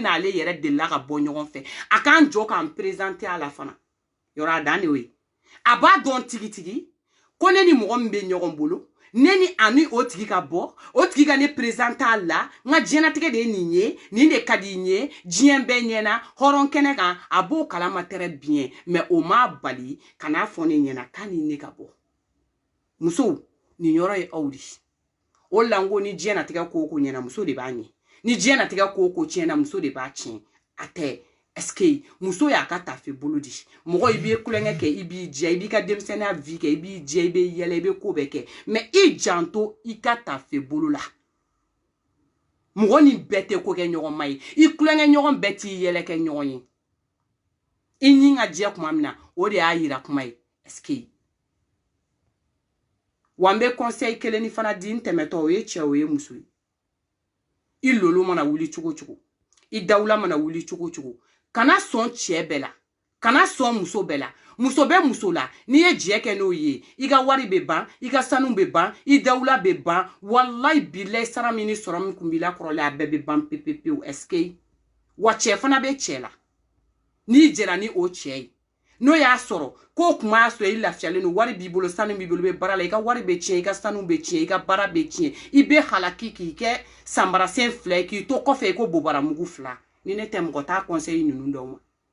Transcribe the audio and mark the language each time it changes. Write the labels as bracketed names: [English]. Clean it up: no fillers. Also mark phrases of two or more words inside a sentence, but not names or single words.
[Bambara] n'ale yɛrɛ delila ka bɔ ɲɔgɔn fɛ a k'an jɔ k'an présenté a la fana yɔrɔ a dan de y'o ye a b'a dɔn tigitigi ko ne ni mɔgɔ min bɛ ɲɔgɔn bolo ne ni ani o tigi ka bɔ o tigi ka ne présenté a la n ka diɲɛlatigɛ de ye nin ye nin de ka di n ye diɲɛ bɛɛ ɲɛna hɔrɔn kɛnɛ kan a b'o kalama [French] très bien [Bambara] mais o m'a bali ka n'a fɔ ne ɲɛna k'a ni ne ka bɔ musow nin yɔrɔ ye aw de o la n ko ni diɲɛlatigɛ ko o ko ɲɛna muso de b'a ɲɛ ni diɲɛlatigɛ ko o ko tiɲɛna muso de b'a tiɲɛ a tɛ [French] est-ce que [Bambara] muso y'a ka tafe bolo di mɔgɔ i b'i kulonkɛ kɛ i b'i diya i b'i ka denmisɛnniya vie kɛ i b'i diya i bɛ yɛlɛ i bɛ ko bɛɛ kɛ mais i janto i ka tafe bolo la mɔgɔ ni bɛɛ tɛ ko kɛ ɲɔgɔn ma ye i kulonkɛ ɲɔgɔn bɛɛ t'i yɛlɛ kɛ ɲɔgɔn ye i ni ka diya kuma min na o de y'a yira kuma ye [French] est-ce que [Bambara] wa n bɛ conseil kelen ni fana di n tɛmɛtɔ o ye cɛ o ye muso ye i lolo mana wuli cogo cogo i dawula mana wuli cogo cogo kana sɔn cɛ bɛɛ la kana sɔn muso bɛɛ la muso bɛ muso la n'i ye jɛ kɛ n'o ye i ka wari bɛ ban i ka sanu bɛ ban i dawula bɛ ban [Arabic] wallahi billahi [Bambara] sara min ni sɔrɔ min kun b'i la kɔrɔlen a bɛɛ bɛ ban pepepewu [French] est-ce que [Bambara] wa cɛ fana bɛ cɛ la n'i jɛra ni o cɛ ye n'o y'a sɔrɔ k'o kuma y'a sɔrɔ i lafiyalen don wari b'i bolo sanu b'i bolo i bɛ baara la i ka wari bɛ tiɲɛ i ka sanu bɛ tiɲɛ i ka baara bɛ tiɲɛ i bɛ halaki k'i kɛ sanbarasen fila ye k'i to kɔfɛ i ko bobaramugu fila ni ne tɛ mɔgɔ t'a conseil ninnu dɔw ma